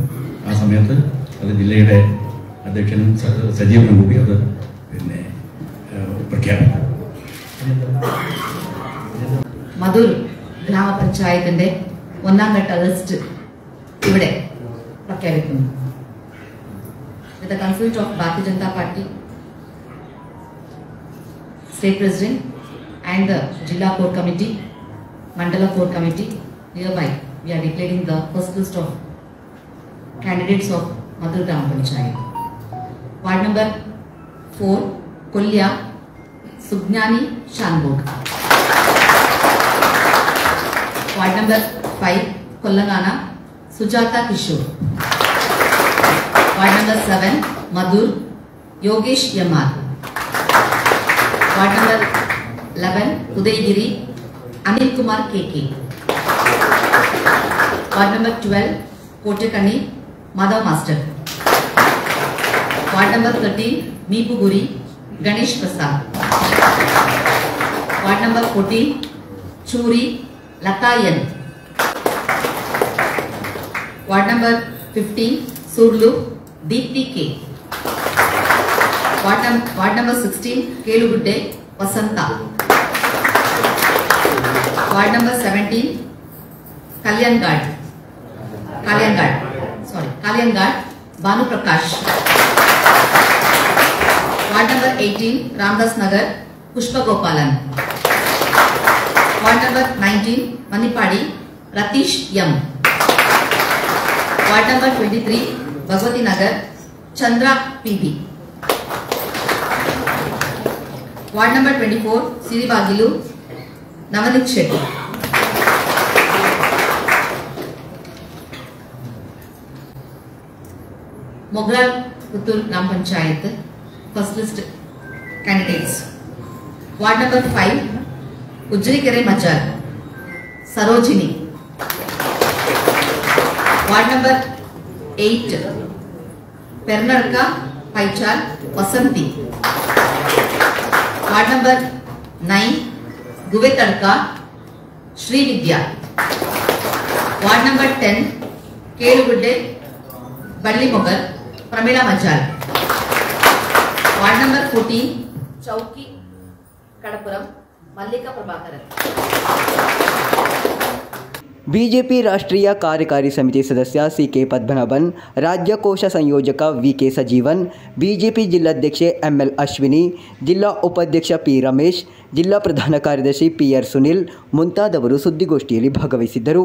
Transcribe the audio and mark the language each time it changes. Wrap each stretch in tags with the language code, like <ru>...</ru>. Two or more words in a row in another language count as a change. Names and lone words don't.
<ml>ആ സമയത്ത് അത് ജില്ലയുടെ അധ്യക്ഷനും സജീവനും കൂടി അത് പ്രഖ്യാപിക്കും. മധൂർ ഗ്രാമപഞ്ചായത്തിന്റെ 1ാം ഘട്ട ലിസ്റ്റ് ഇവിടെ പ്രഖ്യാപിക്കുന്നു.</ml> <en>With the consent of Bharatiya Janata Party State President and the Jilla Core Committee, Mandala Core Committee, hereby we are declaring the first list of candidates of Madhur Gram Panchayat. Ward number 4 Kolya Subhnani Shanbog. Ward number 5 Kollangana Sujata Kishore. Ward number 7 Madhur Yogesh Yamar. Ward number 11 Udaygiri Anil Kumar KK. Ward number 12 Kotakani Madhav Master. Ward number 13 Meepuguri Ganesh Prasad. Ward number 14 Churi Latayan. Ward number 15 Surlu Deepti K. Ward number 16 Kelugudde Vasanta. Ward number 17 Kalyangad Banu Prakash. Ward number 18 Ramdas Nagar Pushpa Gopalan. Ward number 19 Manipadi Ratish Yam. Ward number 23 Bhagwati Nagar Chandra PB. Ward number 24 Siribagilu Navanik Shetty. Mogral Puttur Gram Panchayat first list candidates. Ward number 5 Ujrikere Majal Sarojini. Ward number 8 Pernarka Paichal Vasanti. Ward number 9 Guvetarka Shri Vidya. Ward number 10 Kelugudde Balli Mogal Pramila Majal. Ward number 14, Chowki, Kadapuram, Mallika Prabhakaran.</en> <kn>ಬಿಜೆಪಿ ರಾಷ್ಟ್ರೀಯ ಕಾರ್ಯಕಾರಿ ಸಮಿತಿ ಸದಸ್ಯ ಸಿ.ಕೆ. ಪದ್ಮನಾಭನ್, ರಾಜ್ಯ ಕೋಶ ಸಂಯೋಜಕ ವಿ.ಕೆ. ಸಜೀವನ್, ಬಿಜೆಪಿ ಜಿಲ್ಲಾಧ್ಯಕ್ಷೆ ಎಂ.ಎಲ್. ಅಶ್ವಿನಿ, ಜಿಲ್ಲಾ ಉಪಾಧ್ಯಕ್ಷ ಪಿ. ರಮೇಶ್, ಜಿಲ್ಲಾ ಪ್ರಧಾನ ಕಾರ್ಯದರ್ಶಿ ಪಿ.ಆರ್. ಸುನಿಲ್ ಮುಂತಾದವರು ಸುದ್ದಿಗೋಷ್ಠಿಯಲ್ಲಿ ಭಾಗವಹಿಸಿದ್ದರು.</kn>